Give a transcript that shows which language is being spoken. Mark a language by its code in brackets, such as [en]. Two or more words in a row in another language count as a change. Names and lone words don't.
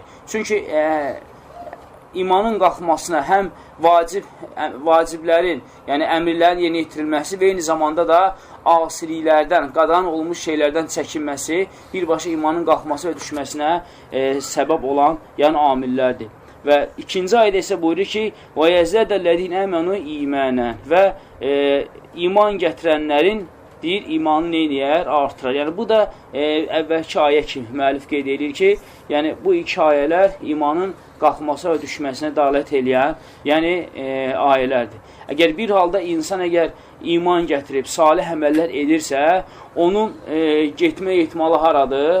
[az] Çünki imanın qalxmasına həm vaciblərin, yəni əmirlərin yerinə yetirilməsi və eyni zamanda da asiliklərdən, qadağan olmuş şeylərdən çəkinməsi birbaşa imanın qalxması və düşməsinə səbəb olan amillərdir. Və ikinci ayədə isə buyurur ki, [ar] وَيَزَدَ الَّذِينَ آمَنُوا اِيمَانًا [az] və iman gətirənlərin deyir, imanı neyniyər? Artırar. Yəni, bu da əvvəlki ayə kimi müəllif qeyd edir ki, yəni, bu 2 ayələr imanın qalxması və düşməsinə dalət eləyən, yəni, ayələrdir. Əgər bir halda insan iman gətirib, salih əməllər edirsə, onun getmə ehtimalı haradır?